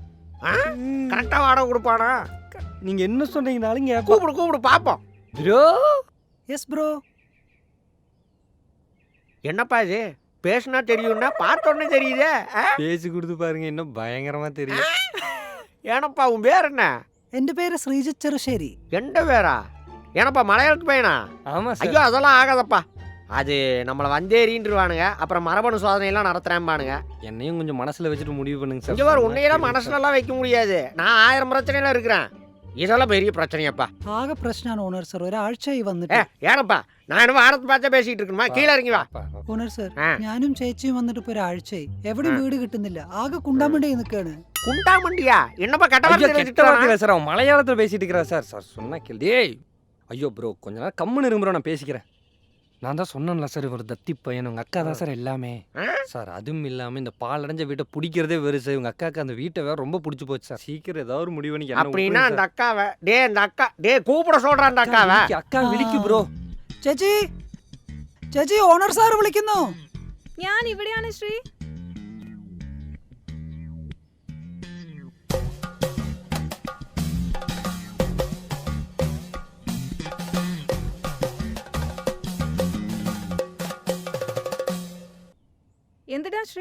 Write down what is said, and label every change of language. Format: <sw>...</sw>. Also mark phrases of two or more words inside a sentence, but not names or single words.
<ta>கரெக்டா வாடகை கொடுப்பானா? நீங்க என்ன சொன்னீங்கனாலும் கூப்பிடு பாப்போம்.</ta> <en>Bro. Yes bro.</en> <ta>என்னப்பா இது? பேசுனா தெரியும்னா பார்த்த உடனே தெரியுதே. பேசி கொடுத்து பாருங்க, இன்னும் பயங்கரமா தெரியும். ஏனப்பா உன் பேர் என்ன?</ta> <ml>എന്റെ പേര് ശ്രീജിത്ത് ചെറുശ്ശേരി.</ml> <ta>எந்த பேரா? ஏனப்பா மலையாளத்து பையனா? ஆமா சார். ஐயோ அதெல்லாம் ஆகாதப்பா. அது நம்மளை வந்தேறின்றுவானுங்க, அப்புறம் மரபணு சோதனையெல்லாம் நடத்துறேன்பானுங்க. என்னையும் கொஞ்சம் மனசுல வச்சுட்டு முடிவு பண்ணுங்க சார். இங்க வேறு உன்னையெல்லாம் மனசுலலாம் வைக்க முடியாது. நான் 1000 பிரச்சனையில இருக்கிறேன். இதெல்லாம் பெரிய பிரச்சனையாப்பா.</ta> <ml>ആകെ പ്രശ്നമാണ്</ml> <en>owner sir.</en> <ml>ഒരാഴ്ചയായി വന്നിട്ട്.</ml> <ta>ஏனப்பா நான் என்ன வாரத்தை பார்த்தா பேசிட்டு இருக்கணுமா? கீழே இறங்கி வா.</ta> <en>owner sir,</en> <ml>ഞാനും ചേച്ചിയും വന്നിട്ട് ഇപ്പൊ ഒരാഴ്ചയായി. എവിടെയും വീട് കിട്ടുന്നില്ല. ആകെ കുണ്ടാമണ്ടി നിൽക്കാണ്.</ml> <ta>குண்டாமண்டியா? என்னப்பா கெட்ட கெட்ட வார்த்தை வார்த்தை சார்? அவன் மலையாளத்தில் பேசிட்டு இருக்கிறா சார். சார் சொன்னா கேள்வி. ஐயோ ப்ரோ, கொஞ்ச நேரம் கம்முன்னு இரும்புறோம், நான் பேசிக்கிறேன். நான் தான் சொன்னேன்ல சார், இவர் தத்தி பையன், உங்க அக்கா தான் சார் எல்லாமே. சார் அதுவும் இல்லாமல் இந்த பால் அடைஞ்ச வீட்டை பிடிக்கிறதே வெறு சார். உங்க அக்காவுக்கு அந்த வீட்டை வேற ரொம்ப பிடிச்சி போச்சு சார். சீக்கிரம் ஏதாவது ஒரு முடிவு பண்ணி. அப்படின்னா அந்த அக்காவை அந்த அக்கா கூப்பிட சொல்றான். அந்த அக்காவை அக்கா விളിക്ക് ப்ரோ.</ta> <ml>ചേച്ചി, ചേച്ചി,</ml> <en>owner sir</en> <ml>വിളിക്കുന്നു. ഞാൻ ഇവിടെയാണ് ശ്രീ. എന്താടാ ശ്രീ?</ml>